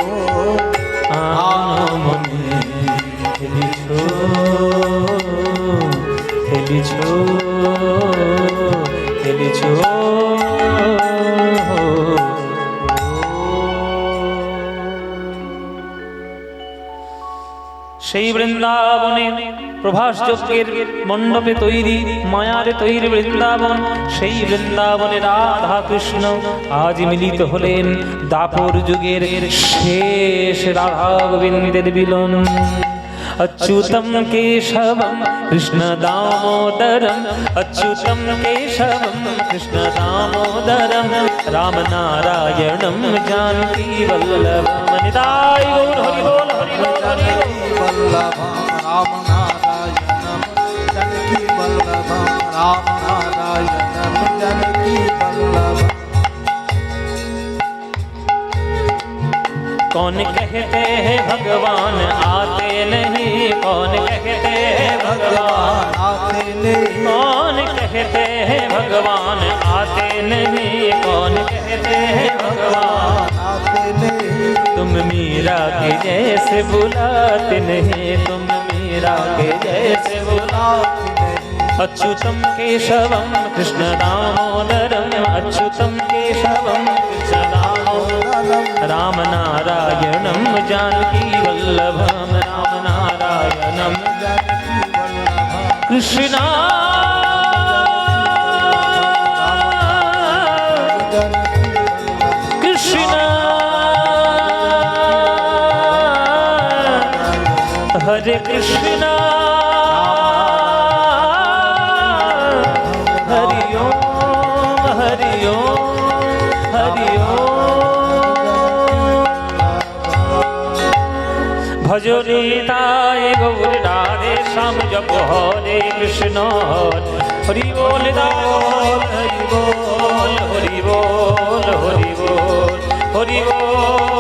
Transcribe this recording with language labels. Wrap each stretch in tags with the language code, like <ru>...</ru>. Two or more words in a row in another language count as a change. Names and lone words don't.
<bn>আনমনে খেলিছ খেলিছ খেলিছ সেই বৃন্দাবনে প্রভাস যজ্ঞের মণ্ডপে তৈরি মায়ার তৈরি বৃন্দাবন সেই বৃন্দাবনে রাধা কৃষ্ণ আজ মিলিত হলেন দাপর যুগের শেষ রাধা গোবিন্দের মিলন</bn> <sa>अच्युतम केशवम कृष्ण दामोदरम अच्युतम केशवम कृष्ण दामोदरम राम नारायणम जानकी वल्लभम निताय गौर हरि बोल हरि बोल हरि बोल वल्लभम राम नारायणम जानकी वल्लभम राम नारायणम जानकी वल्लभम</sa> <hi>कौन कहते हैं भगवान आते नहीं कौन कहते हैं भगवान आते नहीं कौन कहते हैं भगवान आते नहीं कौन कहते हैं भगवान आते नहीं तुम मीरा के जैसे बुलाते नहीं तुम मीरा के जैसे बुलाते</hi> <sa>अच्युतम केशवम कृष्ण दामोदरम अच्युतम केशवम कृष्ण दामोदरम राम नारायणम जानकी वल्लभम राम नारायणम जानकी वल्लभम कृष्णा कृष्णा हरे कृष्णा हरि ओम हरि ओम हरि ओम भजो निताय गौर राधे श्याम जप हरे कृष्ण हरि बोल हरि बोल हरि बोल हरि बोल हरि बोल</sa>